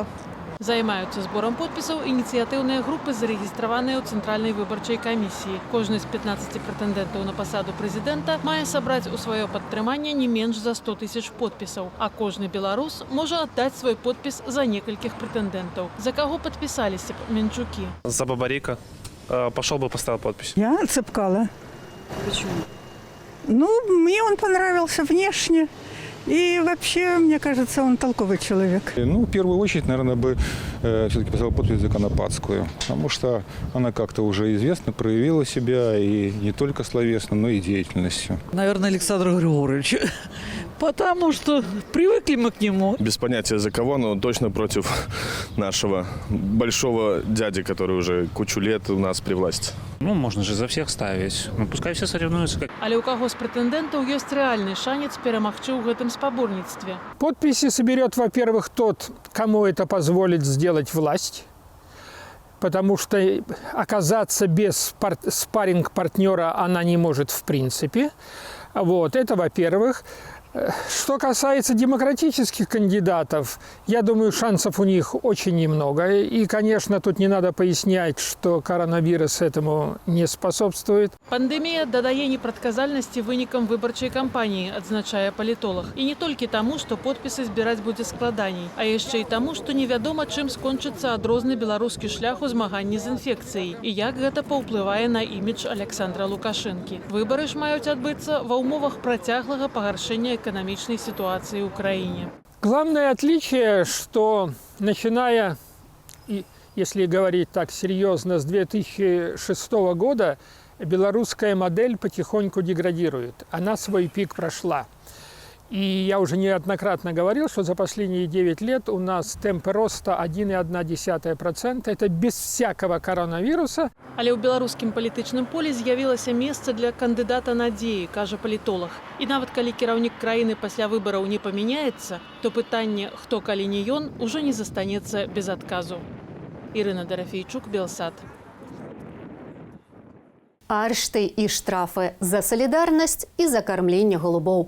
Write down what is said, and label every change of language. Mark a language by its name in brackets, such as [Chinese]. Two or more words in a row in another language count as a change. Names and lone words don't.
[Belarusian] Займаюцца зборам подпісаў ініцыятыўныя групы, зарэгістраваныя ў цэнтральнай выбарчай камісіі. Кожны з 15 прэтэндэнтаў на пасаду прэзідэнта мае сабраць у сваё падтрыманне не менш за 100 000 подпісаў, а кожны беларус можа аддаць свой подпіс за некалькіх прэтэндэнтаў. За каго падпісаліся б менчукі? [Russian] За Бабарика. Пошел бы, поставил подпись. Я Цепкало. Почему? Мне он понравился внешне. И вообще, мне кажется, он толковый человек. В первую очередь, наверное, бы все-таки поставил подпись за Конопатскую, потому что она как-то уже известно проявила себя и не только словесно, но и деятельностью. Наверное, Александр Григорьевич, потому что привыкли мы к нему. Без понятия за кого, но точно против нашего большого дяди, который уже кучу лет у нас при власти. Можно же за всех ставить. Пускай все соревнуются. [Belarusian] Але ў каго з прэтэндэнтаў ёсць рэальны шанец перамагчы ў гэтым спаборніцтве. [Russian] Подписи соберет, во-первых, тот, кому это позволит сделать власть, потому что оказаться без спарринг-партнера она не может в принципе. Это во-первых. Что касается демократических кандидатов, я думаю, шансов у них очень немного. И, конечно, тут не надо пояснять, что коронавирус этому не способствует. [Belarusian] Пандемія дадае непрадказальнасці вынікам выбарчай кампаніі, адзначае палітолог. І не толькі таму, што подпісы збіраць будзе складаней, а яшчэ і таму, што невядома, чым скончыцца адрозны беларускі шлях у змаганні з інфекцыяй і як гэта паўплывае на імідж Александра Лукашэнкі. Выбары ж маюць адбыцца ва ўмовах працяглага пагаршэння [Russian] экономичной ситуации в Украине. Главное отличие, что начиная, если говорить так серьезно, с 2006 года белорусская модель потихоньку деградирует. Она свой пик прошла. И я уже неоднократно говорил, что за последние 9 лет у нас темпы роста 1,1%. Это без всякого коронавируса. [Belarusian] Але ў беларускім палітычным полі з'явілася месца для кандыдата надзеі, кажа палітолог. І нават калі кіраўнік краіны пасля выбараў не памяняецца, то пытанне «хто калі не ён» ужо не застанецца без адказу. Ірына Дарафейчук, Белсат. Арышты і штрафы за салідарнасць і за кармленне голубоў.